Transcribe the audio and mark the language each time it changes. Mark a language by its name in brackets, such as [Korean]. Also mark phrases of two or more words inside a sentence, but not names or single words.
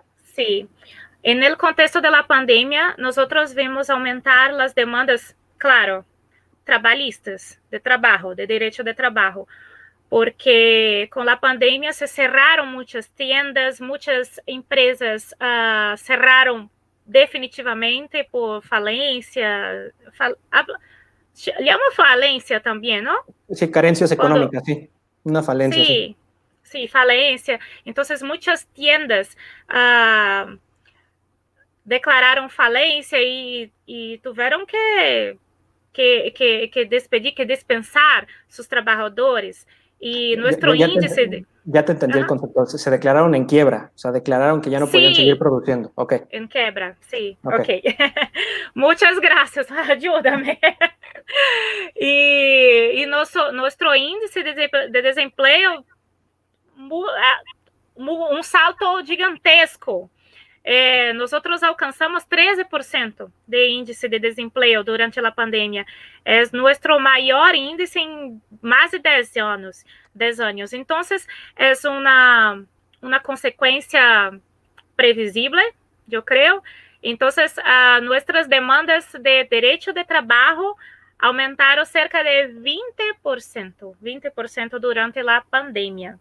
[Spanish] Sí, en el contexto de la pandemia, nosotros vimos aumentar las demandas, claro, trabalhistas, de trabajo, de derecho de trabajo, porque con la pandemia se cerraron muchas tiendas, muchas empresas cerraron definitivamente por falencia, llama falencia también, ¿no? Sí, carencias Cuando, económicas, sí. Una falencia, sí. sí, sí, falencia. Entonces, muchas tiendas [Portuguese] declararam falência e tiveram que despedir, que dispensar seus trabalhadores. E nosso [Spanish] Ya te, [Portuguese] índice... De... [Spanish] ya te entendí el Ajá. concepto. Se declararon en quiebra, o sea, declararon que ya no podían seguir Sí, produciendo. Ok, en quebra, sí, ok. ok. Muchas gracias, ayúdame. [Portuguese] E nosso índice de desemprego, um salto gigantesco. [Spanish] Nosotros alcanzamos 13% de índice de desempleo [Portuguese] durante a pandemia. É nosso maior índice em mais de 10 anos. 10 anos. Então, é uma consequência previsível, eu creio. Então, nossas demandas de direito de trabalho aumentaram cerca de 20% durante a pandemia.